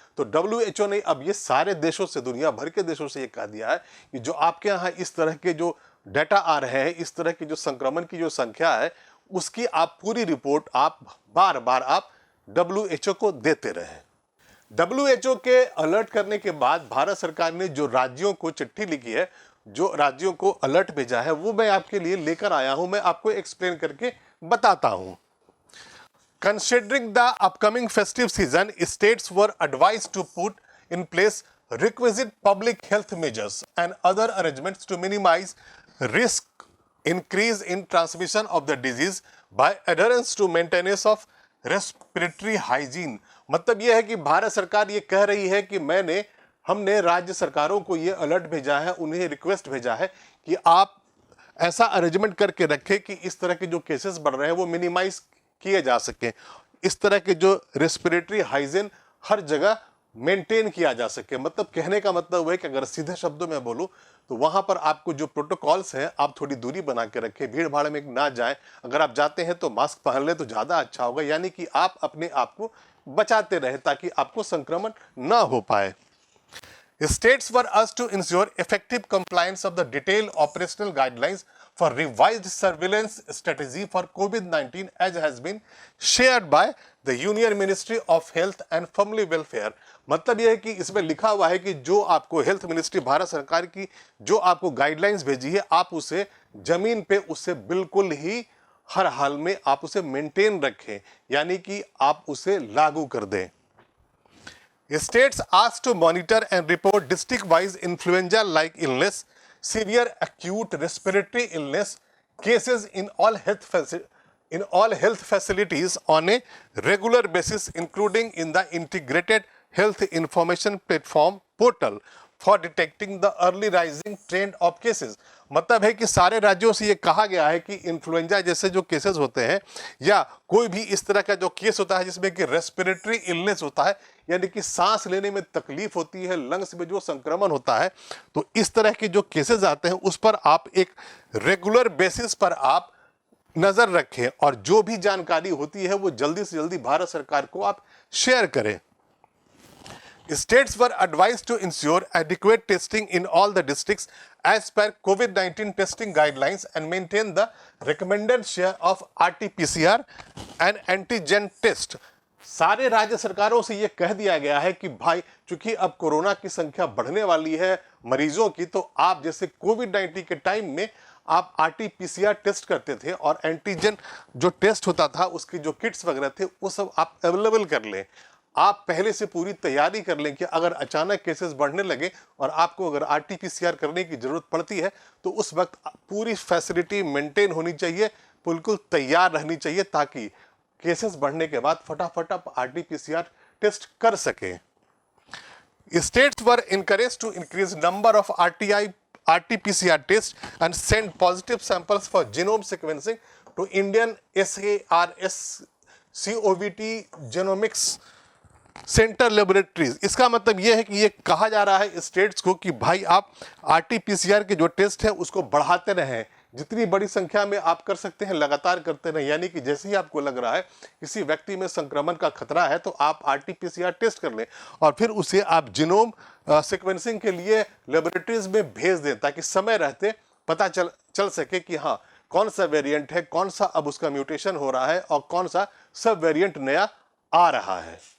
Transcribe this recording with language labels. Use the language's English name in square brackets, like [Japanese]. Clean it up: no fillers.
[Hindi] तो WHO ने अब ये सारे देशों से, दुनिया भर के देशों से ये कह दिया है कि जो आपके यहाँ इस तरह के जो डाटा आ रहे हैं, इस तरह की जो संक्रमण की जो संख्या है, उसकी आप पूरी रिपोर्ट आप बार बार आप WHO को देते रहें। WHO के अलर्ट करने के बाद भारत सरकार ने जो राज्यों को चिट्ठी लिखी है, जो राज्यों को अलर्ट भेजा है, वो मैं आपके लिए लेकर आया हूं, मैं आपको एक्सप्लेन करके बताता हूं। [English] Considering the upcoming festive season, states were advised to put in place requisite public health measures and other arrangements to minimize risk increase in transmission of the disease by adherence to maintenance of respiratory hygiene। [Hindi] मतलब यह है कि भारत सरकार ये कह रही है कि हमने राज्य सरकारों को ये अलर्ट भेजा है, उन्हें रिक्वेस्ट भेजा है कि आप ऐसा अरेंजमेंट करके रखें कि इस तरह के जो केसेस बढ़ रहे हैं वो मिनिमाइज किए जा सके, इस तरह के जो रेस्पिरेटरी हाइजीन हर जगह मेंटेन किया जा सके। मतलब कहने का मतलब है कि अगर सीधे शब्दों में बोलूं तो वहां पर आपको जो प्रोटोकॉल्स हैं आप थोड़ी दूरी बना के रखें, भीड़ भाड़ में ना जाएं, अगर आप जाते हैं तो मास्क पहन लें तो ज़्यादा अच्छा होगा, यानी कि आप अपने आप को बचाते रहें ताकि आपको संक्रमण ना हो पाए। [English] States were asked to ensure effective compliance of the detailed operational guidelines for revised surveillance strategy for COVID-19 as has been shared by the Union Ministry of Health and Family Welfare। [Hindi] मतलब यह है कि इसमें लिखा हुआ है कि जो आपको हेल्थ मिनिस्ट्री भारत सरकार की जो आपको गाइडलाइंस भेजी है आप उसे जमीन पे उससे बिल्कुल ही हर हाल में आप उसे मेंटेन रखें, यानी कि आप उसे लागू कर दें। [English] States asked to monitor and report district-wise influenza-like illness, severe acute respiratory illness cases in all health facilities on a regular basis, including in the integrated health information platform portal for detecting the early rising trend of cases। [Hindi] मतलब है कि सारे राज्यों से ये कहा गया है कि इन्फ्लुएंजा जैसे जो केसेस होते हैं या कोई भी इस तरह का जो केस होता है जिसमें कि रेस्पिरेटरी इलनेस होता है, यानी कि सांस लेने में तकलीफ होती है, लंग्स में जो संक्रमण होता है, तो इस तरह के जो केसेस आते हैं उस पर आप एक रेगुलर बेसिस पर आप नजर रखें और जो भी जानकारी होती है वो जल्दी से जल्दी भारत सरकार को आप शेयर करें। [English] States were advised to ensure adequate testing in all the districts as per COVID-19 testing guidelines and maintain the recommended share of RT-PCR and antigen test। [Hindi] सारे राज्य सरकारों से यह कह दिया गया है कि भाई चूंकि अब कोरोना की संख्या बढ़ने वाली है मरीजों की, तो आप जैसे कोविड-19 के टाइम में आप RT-PCR टेस्ट करते थे और एंटीजन जो टेस्ट होता था उसकी जो किट्स वगैरह थे वो सब आप अवेलेबल कर लें। आप पहले से पूरी तैयारी कर लें कि अगर अचानक केसेस बढ़ने लगे और आपको अगर RT-PCR करने की जरूरत पड़ती है तो उस वक्त पूरी फैसिलिटी मेंटेन होनी चाहिए, बिल्कुल तैयार रहनी चाहिए ताकि केसेस बढ़ने के बाद फटाफट आप RT-PCR टेस्ट कर सकें। [English] States were encouraged to increase number of RT-PCR tests and send positive samples for genome sequencing to Indian SARS COVT genomics centre laboratories. [Hindi] इसका मतलब यह है कि ये कहा जा रहा है स्टेट्स को कि भाई आप RT-PCR के जो टेस्ट है उसको बढ़ाते रहें, जितनी बड़ी संख्या में आप कर सकते हैं लगातार करते रहें, यानी कि जैसे ही आपको लग रहा है किसी व्यक्ति में संक्रमण का खतरा है तो आप RT-PCR टेस्ट कर लें और फिर उसे आप जीनोम सीक्वेंसिंग के लिए लेबोरेटरीज में भेज दें ताकि समय रहते पता चल सके कि हाँ कौन सा वेरिएंट है, कौन सा अब उसका म्यूटेशन हो रहा है और कौन सा सब वेरिएंट नया आ रहा है।